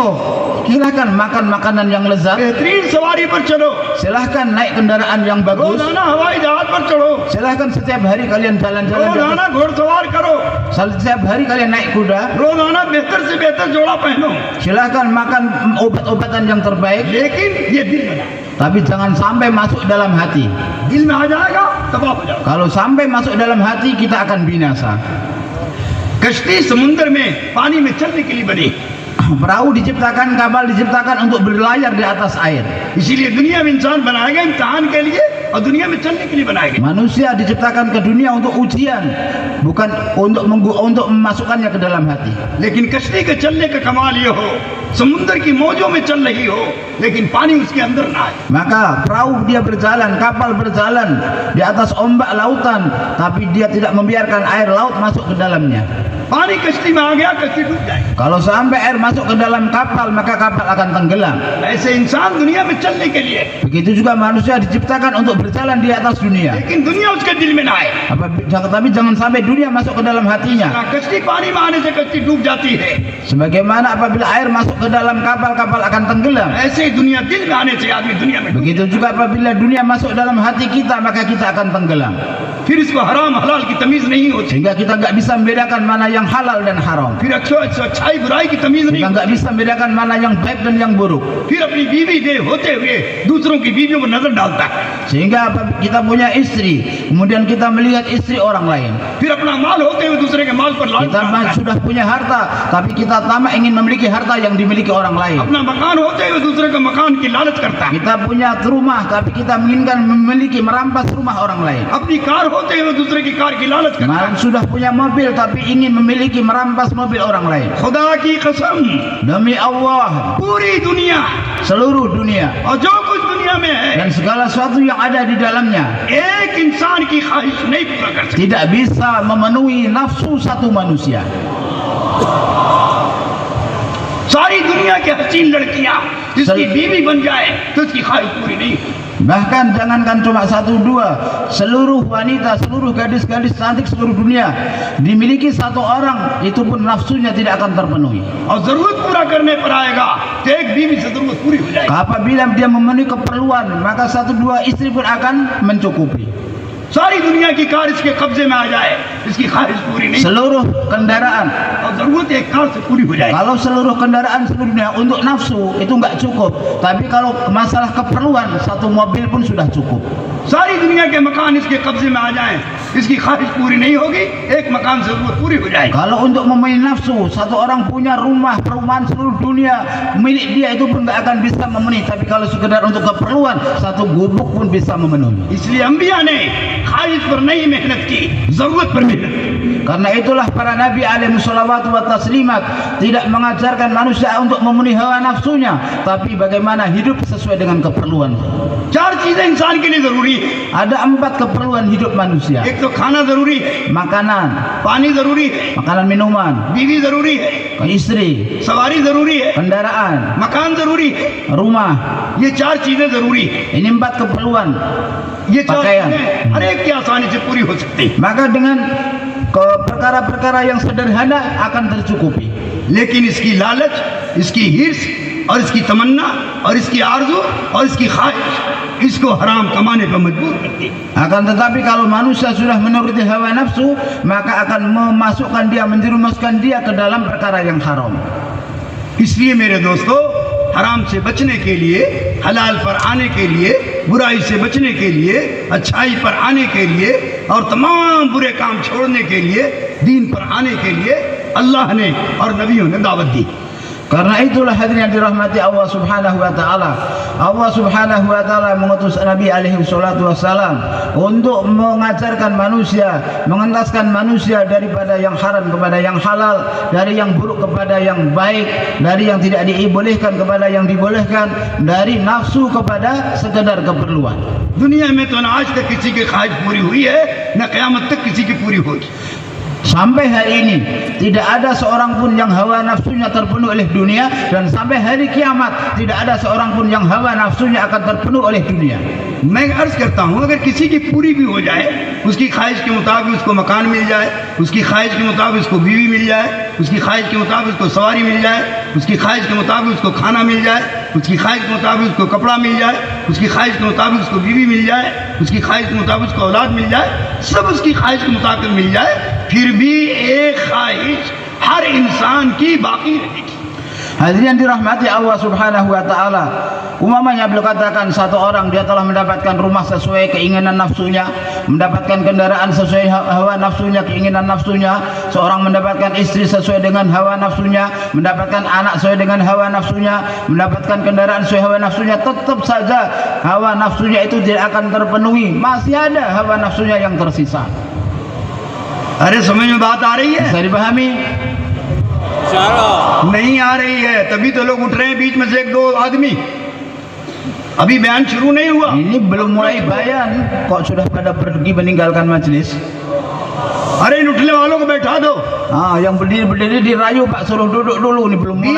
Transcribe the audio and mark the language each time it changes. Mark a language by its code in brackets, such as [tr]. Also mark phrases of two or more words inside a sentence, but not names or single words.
[id] Silahkan makan makanan yang lezat. [hi] बेहतरीन सवारी पर चलो, [id] Silahkan naik kendaraan yang bagus. [hi] रोजाना हवाई जहाज पर चढ़ो, [id] Silahkan setiap hari kalian jalan-jalan. [hi] रोजाना घोड़सवार करो, [id] Setiap hari kalian naik kuda. [hi] रोजाना बेहतर से बेहतर जोड़ा पहनो, [id] Silahkan makan obat-obatan yang terbaik. [hi] लेकिन ये दिल में ना, [id] Tapi jangan sampai masuk dalam hati. [hi] दिल में आ जाएगा तबाह हो जाएगा। [id] Kalau sampai masuk dalam hati, kita akan binasa. [hi] कश्ती समुद्र में पानी में चलने के लिए बनी, [id] Perahu diciptakan, kapal diciptakan untuk berlayar di atas air. [hi] इसीलिए दुनिया में इंसान बनाया गया इम्तिहान के लिए और दुनिया में चलने के लिए बनाया गया। [id] Manusia diciptakan ke dunia untuk ujian, bukan untuk memasukkannya ke dalam hati. [hi] लेकिन कश्ती के चलने का कमाल ये हो, समुद्र की मौजों में चल रही हो लेकिन पानी उसके अंदर ना आए। [id] Maka perahu dia berjalan, kapal berjalan di atas ombak lautan, tapi dia tidak membiarkan air laut masuk ke dalamnya. [hi] पानी कश्ती में आ गया, कश्ती डूब जाएगी। [id] Kalau sampai air masuk ke dalam kapal, maka kapal akan tenggelam. [hi] ऐसे इंसान दुनिया में चलने के लिए, [id] Begitu juga manusia diciptakan untuk berjalan di atas dunia. [hi] लेकिन दुनिया उसके दिल में ना आए। [id] Tapi jangan sampai dunia masuk ke dalam hatinya. [hi] कश्ती पानी में आने से कश्ती डूब जाती है, [id] Sebagaimana apabila air masuk ke dalam kapal, kapal akan tenggelam. [hi] ऐसे ही दुनिया दिल में आने से आदमी दुनिया में डूब। [id] Begitu juga apabila dunia masuk dalam hati kita, maka kita akan tenggelam. [hi] फिर इसको हराम हलाल की तमीज नहीं होती। [id] Sehingga kita nggak bisa membedakan mana yang halal dan haram. [hi] फिर अच्छाई बुराई की तमीज नहीं, [id] Kita nggak bisa membedakan mana yang baik dan yang buruk. [hi] फिर अपनी बीवी दे होते हुए दूसरों की बीवियों पर नजर डालता है, [id] Sehingga kita punya istri, kemudian kita melihat istri orang lain. [hi] फिर अपना माल होते हुए दूसरे के माल पर लालच [id] Kita [hi] करता है, [id] sudah punya harta, tapi kita tamak ingin memiliki harta yang dimiliki orang lain. [hi] अपना मकान होते हुए दूसरे के मकान की लालच करता है, [id] Kita punya rumah, tapi kita menginginkan memiliki merampas rumah orang lain. [hi] अपनी कार होते हुए दूसरे की कार की लालच करता है। [id] Sudah punya mobil, tapi ingin memiliki merampas mobil orang lain. [hi] खुदा की कसम, [id] Demi Allah, [hi] पूरी दुनिया [id] seluruh dunia [hi] और जो कुछ दुनिया में है, [id] dan segala sesuatu yang ada di dalamnya [hi] एक इंसान की ख्वाहिश नहीं पूरा कर सकती। [id] tidak bisa memenuhi nafsu satu manusia. [hi] सारी दुनिया की हसीन लड़कियां जिसकी बीवी बन जाए तो उसकी ख्वाहिश पूरी नहीं होती। [id] Bahkan jangankan cuma satu dua, seluruh wanita, seluruh gadis-gadis cantik seluruh dunia dimiliki satu orang, itu pun nafsunya tidak akan terpenuhi. [hi] और जरूरत पूरा करने पर आएगा तो एक बीवी से जरूरत पूरी हो जाएगी। [id] Apabila dia memenuhi keperluan, maka satu dua istri pun akan mencukupi. [hi] सारी दुनिया की कार इसके कब्जे में आ जाए, इसकी ख्वाहिश पूरी नहीं, [id] Seluruh kendaraan, [hi] और जरूरत एक कार से पूरी हो जाएगी। [id] kalau seluruh kendaraan seluruh dunia untuk nafsu itu nggak cukup, tapi kalau masalah keperluan satu mobil pun sudah cukup. [hi] सारी दुनिया के मकान इसके कब्जे में आ जाएं, इसकी ख्वाहिश पूरी नहीं होगी, एक मकान से जरूरत पूरी हो जाएगी। [id] Kalau untuk memenuhi nafsu, satu orang punya rumah, perumahan seluruh dunia milik dia itu pun nggak akan bisa memenuhi. Tapi kalau sekedar untuk keperluan, satu gubuk pun bisa memenuhi. [hi] इसलिए अंबिया ने ख्वाहिश पर नहीं मेहनत की, जरूरत पर मेहनत की। [id] Karena itulah para nabi [ar] عليهم الصلوات والتسليمات [id] tidak mengajarkan manusia untuk memenuhi hawa nafsunya, tapi bagaimana hidup sesuai dengan keperluan. [hi] चार चीजें इंसान के लिए जरूरी है। [id] Ada 4 keperluan hidup manusia. [hi] एक तो खाना जरूरी है, [id] Makanan, [hi] पानी जरूरी है, [id] makanan minuman, [hi] बीवी जरूरी है, [id] istri, [hi] सवारी जरूरी है, [id] kendaraan, [hi] मकान जरूरी है। [id] rumah. [hi] ये चार चीजें जरूरी है। [id] Ini 4 keperluan. [hi] ये चार [id] Pakaian. [hi] चीजें हर एक की आसानी से पूरी हो सकती है। [id] Maka dengan perkara-perkara yang sederhana akan tercukupi. [hi] लेकिन इसकी लालच, इसकी हिर्स और इसकी तमन्ना और इसकी आरज़ू और इसकी ख्वाहिश इसको हराम कमाने पर मजबूर करती है। [id] Akan tetapi kalau manusia sudah menuruti hawa nafsu, maka akan memasukkan dia, menjerumuskan dia ke dalam perkara yang haram. [hi] इसलिए मेरे दोस्तों, हराम से बचने के लिए, हलाल पर आने के लिए, बुराई से बचने के लिए, अच्छाई पर आने के लिए और तमाम बुरे काम छोड़ने के लिए, दीन पर आने के लिए अल्लाह ने और नबियों ने दावत दी। [id] Karena itulah hadirin yang dirahmati Allah [ar] سبحانه وتعالى. [id] Allah [ar] سبحانه وتعالى [id] mengutus Nabi [ar] عليه الصلاة والسلام [id] untuk mengajarkan manusia, mengentaskan manusia daripada yang haram kepada yang halal, dari yang buruk kepada yang baik, dari yang tidak dibolehkan kepada yang dibolehkan, dari nafsu kepada sekedar keperluan. [hi] दुनिया में तो न आज तक किसी की ख्वाहिश पूरी हुई है, न क़यामत तक किसी की पूरी होगी। [id] Sampai hari ini tidak ada seorang pun yang hawa nafsunya terpenuhi oleh dunia, dan sampai hari kiamat tidak ada seorang pun yang hawa nafsunya akan terpenuhi oleh dunia. [hi] मैं अर्ज करता हूँ, अगर किसी की पूरी भी हो जाए, उसकी ख्वाहिश के मुताबिक उसको मकान मिल जाए, उसकी ख्वाहिश के मुताबिक उसको बीवी मिल जाए, उसकी ख्वाहिश के मुताबिक उसको सवारी मिल जाए, उसकी ख्वाहिश के मुताबिक उसको खाना मिल जाए, उसकी ख्वाहिश के मुताबिक उसको कपड़ा मिल जाए, उसकी ख्वाहिश के मुताबिक उसको बीवी मिल जाए, उसकी ख्वाहिश के मुताबिक उसको औलाद मिल जाए, सब उसकी ख्वाहिश के मुताबिक मिल जाए, फिर भी एक ख्वाहिश हर इंसान की बाकी रहेगी। [id] Hadirin dirahmati Allah [ar] سبحانه وتعالى. [id] Umpamanya beliau katakan satu orang dia telah mendapatkan rumah sesuai keinginan nafsunya, mendapatkan kendaraan sesuai hawa nafsunya, keinginan nafsunya, seorang mendapatkan istri sesuai dengan hawa nafsunya, mendapatkan anak sesuai dengan hawa nafsunya, mendapatkan kendaraan sesuai hawa nafsunya, tetap saja hawa nafsunya itu tidak akan terpenuhi. Masih ada hawa nafsunya yang tersisa. [hi] अरे समझ में बात आ रही है? [id] Bisa dipahami? [hi] नहीं आ रही है, तभी तो लोग उठ रहे हैं बीच में से एक दो आदमी। अभी बयान शुरू नहीं हुआ। [id] Ini belum mulai bayan kok sudah pada pergi meninggalkan majelis. [hi] अरे इन उठने वालों को बैठा दो। [id] Yang berdiri dirayu Pak, suruh duduk dulu, ini belum mulai.